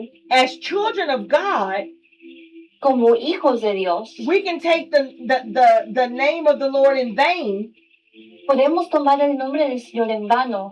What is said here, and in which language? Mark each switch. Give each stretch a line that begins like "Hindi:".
English: As children of God,
Spanish: Como hijos de Dios,
English: we can take the name of the Lord in vain
Spanish: podemos tomar el nombre del Señor en vano,